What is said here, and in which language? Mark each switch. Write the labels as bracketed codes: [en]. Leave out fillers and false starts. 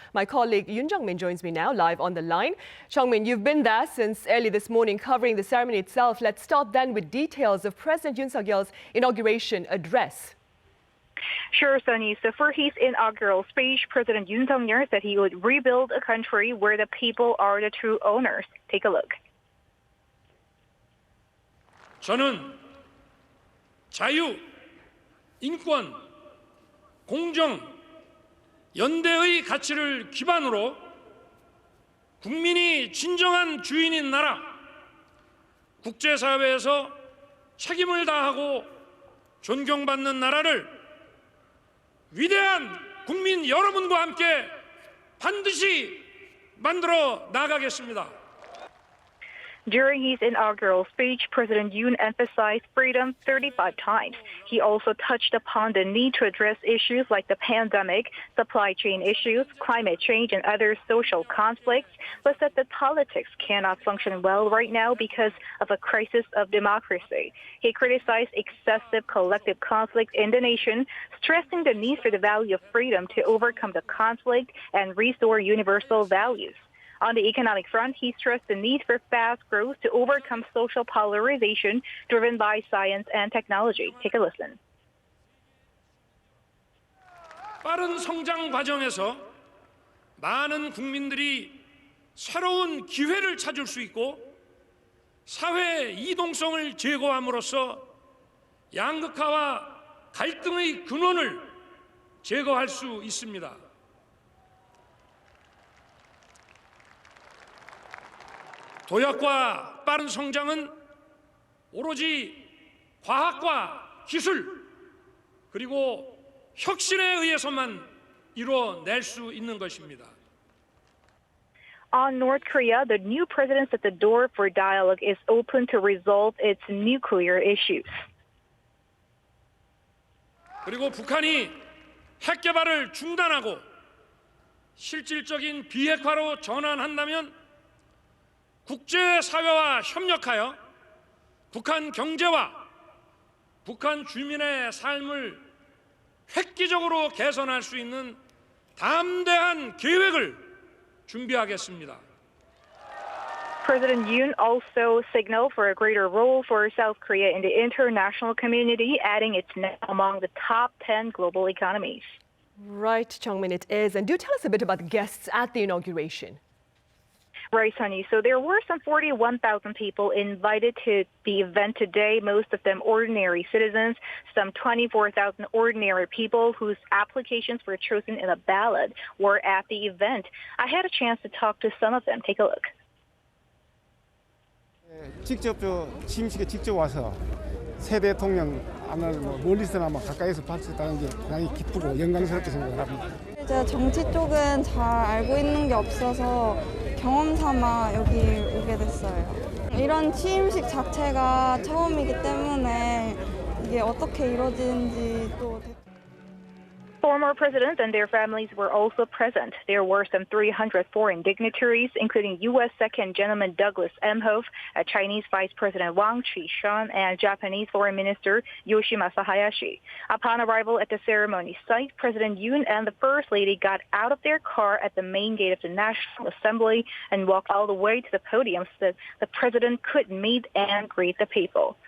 [en] My colleague Yoon Jung-min joins me now live on the line. Jung-min, you've been there since early this morning covering the ceremony itself. Let's start then with details of President Yoon Suk-yeol's inauguration address. Sure, Sunny. So for his inaugural speech, President Yoon Suk-yeol said he would rebuild a country where the people are the true owners. Take a look. [ko] 저는 자유, 인권, 공정, 연대의 가치를 기반으로 국민이 진정한 주인인 나라, 국제사회에서 책임을 다하고 존경받는 나라를 위대한 국민 여러분과 함께 반드시 만들어 나가겠습니다. [en] During his inaugural speech, President Yoon emphasized freedom 35 times. He also touched upon the need to address issues like the pandemic, supply chain issues, climate change, and other social conflicts, but said that politics cannot function well right now because of a crisis of democracy. He criticized excessive collective conflict in the nation, stressing the need for the value of freedom to overcome the conflict and restore universal values. On the economic front, he stressed the need for fast growth to overcome social polarization driven by science and technology. Take a listen. [ko] 빠른 성장 과정에서 많은 국민들이 새로운 기회를 찾을 수 있고 사회 이동성을 제고함으로써 양극화와 갈등의 근원을 제거할 수 있습니다. 도약과 빠른 성장은 오로지 과학과 기술 그리고 혁신에 의해서만 이루어낼 수 있는 것입니다. [en] On North Korea, the new president said the door for dialogue is open to resolve its nuclear issues. [ko] 그리고 북한이 핵 개발을 중단하고 실질적인 비핵화로 전환한다면 국제사회와 협력하여 북한 경제와 북한 주민의 삶을 획기적으로 개선할 수 있는 담대한 계획을 준비하겠습니다. [en] President Yoon also signaled for a greater role for South Korea in the international community, adding it's now among the top 10 global economies. Right, Jung-min, it is. And do tell us a bit about the guests at the inauguration. Right, Sunny. So there were some 41,000 people invited to the event today, most of them ordinary citizens, some 24,000 ordinary people whose applications were chosen in a ballot were at the event. I had a chance to talk to some of them. Take a look. [ko] 직접 취임식에 직접 와서 새 대통령 멀리서나마 가까이서 볼 수 있다는 게 굉장히 기쁘고 영광스럽게 생각을 합니다. 제가 정치 쪽은 잘 알고 있는 게 없어서 경험 삼아 여기 오게 됐어요. 이런 취임식 자체가 처음이기 때문에 이게 어떻게 이루어지는지 또 [en] Former presidents and their families were also present. There were some 300 foreign dignitaries, including U.S. Second Gentleman Douglas Emhoff, Chinese Vice President Wang Qishan, and Japanese Foreign Minister Yoshimasa Hayashi. Upon arrival at the ceremony site, President Yoon and the First Lady got out of their car at the main gate of the National Assembly and walked all the way to the podium so that the president could meet and greet the people.